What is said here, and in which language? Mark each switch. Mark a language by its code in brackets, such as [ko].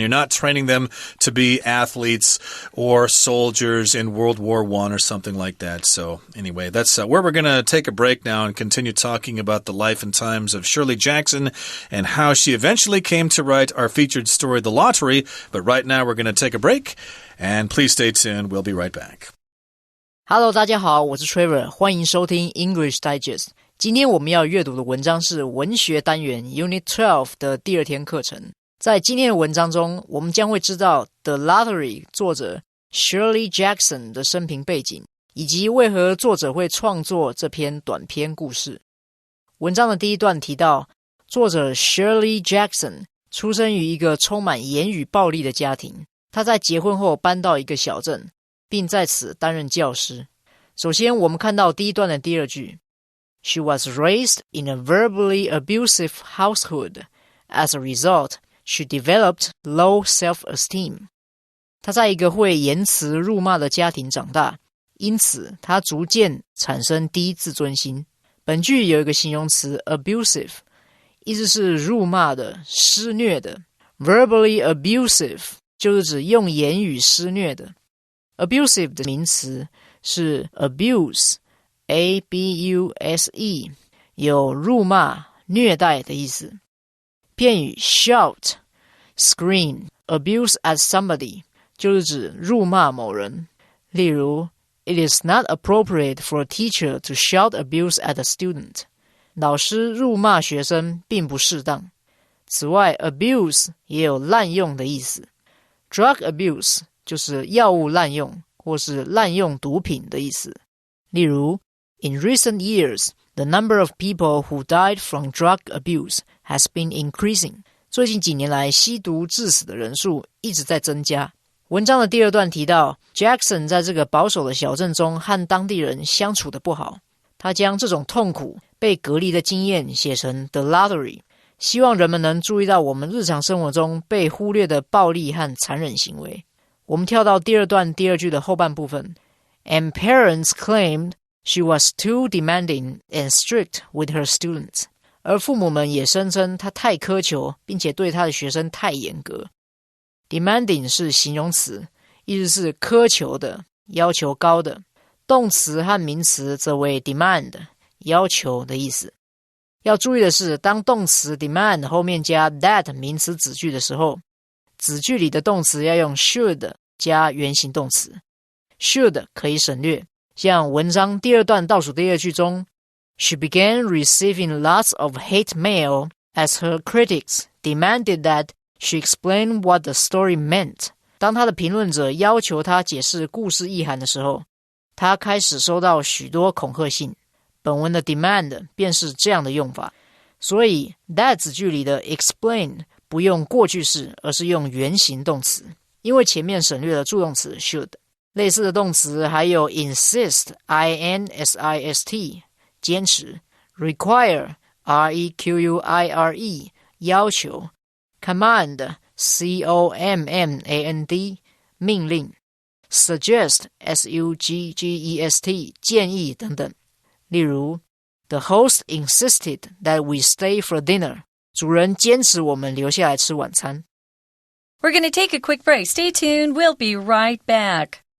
[en] You're not training them to be athletes or soldiers in World War I or something like that. So anyway, that's where we're going to take a break now and continue talking about the life and times of Shirley Jackson and how she eventually came to write our featured story, The Lottery. But right now we're going to take a break, and please stay tuned. We'll be right back. [zh] Hello， 大家好，我是 Trevor， 欢迎收听 English Digest。今天我们要阅读的文章是文学单元 Unit12 的第2天课程。在今天的文章中，我们将会知道 The Lottery 作者 Shirley Jackson 的生平背景，以及为何作者会创作这篇短篇故事。文章的第一段提到，作者 Shirley Jackson 出生于一个充满言语暴力的家庭，他在结婚后搬到一个小镇，并在此担任教师。首先，我们看到第一段的第2句 [en] She was raised in a verbally abusive household. As a result, she developed low self-esteem. [zh] 她在一个会言辞辱骂的家庭长大，因此她逐渐产生低自尊心。本句有一个形容词 abusive， 意思是辱骂的、施虐的。 Verbally abusive 就是指用言语施虐的。 Abusive 的名词是 abuse, A-B-U-S-E， 有辱骂、虐待的意思。片语 shout, scream, abuse at somebody 就是指辱骂某人。 [en] 例如 It is not appropriate for a teacher to shout abuse at a student. [zh] 老师辱骂学生并不适当。此外 abuse 也有滥用的意思。 Drug abuse 就是药物滥用或是滥用毒品的意思。 [en] 例如 In recent years, the number of people who died from drug abuse has been increasing. [zh] 最近几年来，吸毒致死的人数一直在增加。文章的第二段提到 Jackson 在这个保守的小镇中和当地人相处得不好，他将这种痛苦被隔离的经验写成 The Lottery， 希望人们能注意到我们日常生活中被忽略的暴力和残忍行为。我们跳到第二段第二句的后半部分 [en] And parents claimed she was too demanding and strict with her students. [zh] 而父母们也声称她太苛求，并且对她的学生太严格。 Demanding 是形容词，意思是苛求的，要求高的。动词和名词则为 demand， 要求的意思。要注意的是，当动词 demand 后面加 that 名词子句的时候，子句里的动词要用 should 加原形动词。 [en] should [zh] 可以省略，像文章第二段倒数第二句中 [en] She began receiving lots of hate mail as her critics demanded that she explain what the story meant. [zh] 当她的评论者要求她解释故事意涵的时候，她开始收到许多恐吓信。本文的 demand 便是这样的用法，所以 that 子句里的 explain 不用过去式，而是用原形动词，因为前面省略了助动词 should。类似的动词还有 insist, insist, 坚持 require, require, 要求 command, command, 命令 suggest, suggest, 建议等等。 [en] 例如 The host insisted that we stay for dinner. [zh] 主人坚持我们留下来吃晚餐。 [en] We're going to take a quick break. Stay tuned. We'll be right back.